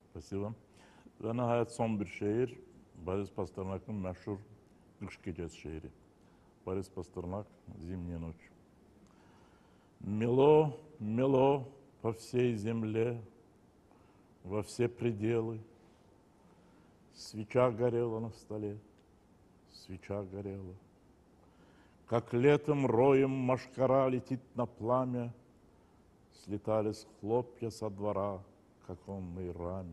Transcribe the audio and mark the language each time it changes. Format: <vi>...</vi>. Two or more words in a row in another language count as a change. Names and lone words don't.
<ru>Spasiba.</ru> <tr>Ve nihayet son bir şiir, Boris Pasternak'ın meşhur Kış Gecesi şiiri.</tr> <ru>Boris Пастернак, «Зимняя ночь». Мело, мело по всей земле, во все пределы. Свеча горела на столе, свеча горела. Как летом роем мошкара летит на пламя, слетались хлопья со двора к оконной раме.</ru>